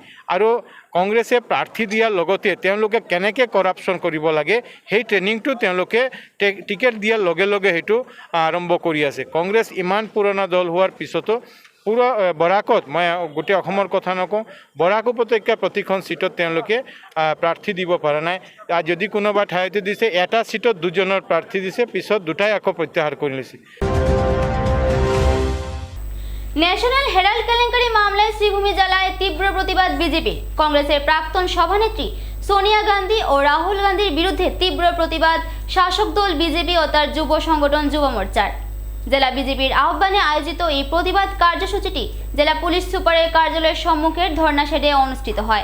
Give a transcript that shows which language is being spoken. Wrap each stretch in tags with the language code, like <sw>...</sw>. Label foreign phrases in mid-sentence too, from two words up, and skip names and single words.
<as>আৰু কংগ্ৰেছে প্ৰাৰ্থী দিয়াৰ লগতে তেওঁলোকে কেনেকৈ কৰাপশ্যন কৰিব লাগে সেই ট্ৰেইনিংটো তেওঁলোকে টিকেট দিয়াৰ লগে লগে সেইটো আৰম্ভ কৰি আছে। কংগ্ৰেছ ইমান পুৰণা দল হোৱাৰ পিছতো পুৰা বৰাকত, মই গোটেই অসমৰ কথা নকওঁ, বৰাক উপত্যকা প্ৰতিখন চিটত তেওঁলোকে প্ৰাৰ্থী দিব পৰা নাই। যদি কোনোবা ঠাইতে দিছে, এটা চিটত 2জনৰ প্ৰাৰ্থী দিছে, পিছত 2টাই আকৌ প্ৰত্যাহাৰ কৰি লৈছে।</as> <bn>ন্যাশনাল হেরাল্ড কেলেঙ্কারি মামলায় শ্রীভূমি জেলায় তীব্র প্রতিবাদ বিজেপি। কংগ্রেসের প্রাক্তন সভানেত্রী সোনিয়া গান্ধী ও রাহুল গান্ধীর বিরুদ্ধে তীব্র প্রতিবাদ শাসক দল বিজেপি ও তার যুব সংগঠন যুব মোর্চার। জেলা বিজেপির আহ্বানে আয়োজিত এই প্রতিবাদ কার্যসূচিটি জেলা পুলিশ সুপারের কার্যালয়ের সম্মুখের ধর্ণা শেডে অনুষ্ঠিত হয়।</bn>